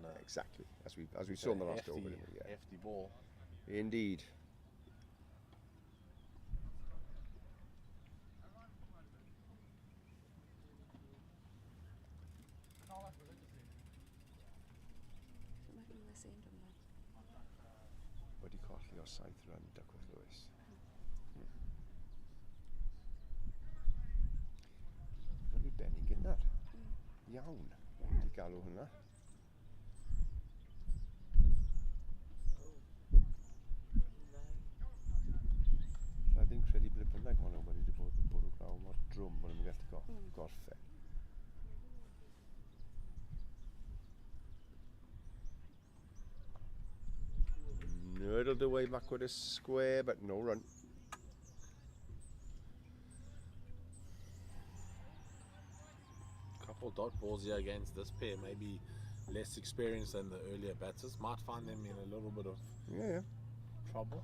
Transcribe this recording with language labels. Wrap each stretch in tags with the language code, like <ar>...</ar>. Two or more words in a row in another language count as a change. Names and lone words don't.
<en>Exactly, as we saw in the last hefty, over. Didn't we? Yeah. hefty ball. Indeed. Imagine this end on that.</en> <cy>Wedi colli o 7 run Duckworth Lewis. Wedi benni gynnar. Iawn. Wedi galw hwnna. Lla ddim credu ble bynnag maen nhw wedi bod yn bwrw glaw mor drwm bod nhw'n gallu gorffen.</cy> <en>Nurdled away backward a square, but no run. Couple dot balls here against this pair, maybe less experienced than the earlier batters. Might find them in a little bit of Yeah. trouble.</en>